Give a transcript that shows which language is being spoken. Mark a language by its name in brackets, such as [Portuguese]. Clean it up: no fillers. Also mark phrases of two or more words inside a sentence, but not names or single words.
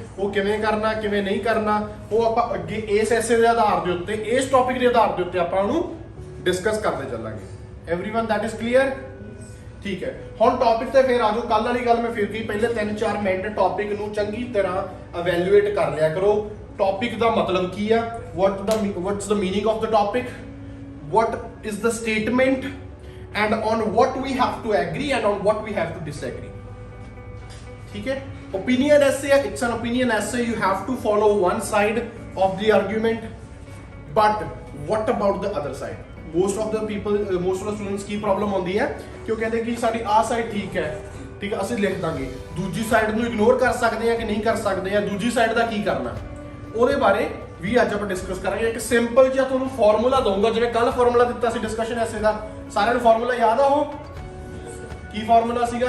[Punjabi] ਉਹ ਕਿਵੇਂ ਕਰਨਾ, ਕਿਵੇਂ ਨਹੀਂ ਕਰਨਾ, ਉਹ ਆਪਾਂ ਅੱਗੇ ਇਸ ਐਸੇ ਦੇ ਆਧਾਰ ਦੇ ਉੱਤੇ, ਇਸ ਟੌਪਿਕ ਦੇ ਆਧਾਰ ਦੇ ਉੱਤੇ ਆਪਾਂ ਉਹਨੂੰ ਡਿਸਕਸ ਕਰਦੇ ਚੱਲਾਂਗੇ। [English] Everyone that is clear? [Punjabi] ਠੀਕ ਹੈ। ਹੁਣ ਟੌਪਿਕ ਤੇ ਫਿਰ ਆਜੋ। ਕੱਲ ਵਾਲੀ ਗੱਲ ਮੈਂ ਫਿਰ ਕੀ, ਪਹਿਲੇ 3-4 ਮਿੰਟ ਟੌਪਿਕ ਨੂੰ ਚੰਗੀ ਤਰ੍ਹਾਂ ਇਵੈਲੂਏਟ ਕਰ ਲਿਆ ਕਰੋ। ਟੌਪਿਕ ਦਾ ਮਤਲਬ ਕੀ ਆ, [English] what's the meaning of the topic, what is the statement, and on what we have to agree and on what we have to disagree. [Hindi] ठीक है। [English] Opinion essay, it's an opinion essay. You have to follow one side of the argument, but what about the other side? Most of the people, most of the students [Punjabi] की problem ਹੁੰਦੀ ਹੈ ਕਿ ਉਹ ਕਹਿੰਦੇ ਕਿ ਸਾਡੀ ਆਹ ਸਾਈਡ ਠੀਕ ਹੈ, ਠੀਕ ਹੈ, ਅਸੀਂ ਲਿਖ ਦਾਂਗੇ। ਦੂਜੀ ਸਾਈਡ ਨੂੰ ਇਗਨੋਰ ਕਰ ਸਕਦੇ ਆ ਕਿ ਨਹੀਂ ਕਰ ਸਕਦੇ ਆ, ਦੂਜੀ ਸਾਈਡ ਦਾ ਕੀ ਕਰਨਾ, ਉਹਦੇ ਬਾਰੇ ਵੀ ਅੱਜ ਆਪਾਂ ਡਿਸਕਸ ਕਰਾਂਗੇ। ਇੱਕ ਸਿੰਪਲ ਜਿਹਾ ਤੁਹਾਨੂੰ ਫਾਰਮੂਲਾ ਦਊਂਗਾ, ਜਿਵੇਂ ਕੱਲ ਫਾਰਮੂਲਾ ਦਿੱਤਾ ਸੀ [English] discussion essay [Punjabi] ਦਾ। ਸਾਰਿਆਂ ਨੂੰ ਫਾਰਮੂਲਾ ਯਾਦ ਆ? ਉਹ ਕੀ ਫਾਰਮੂਲਾ ਸੀਗਾ?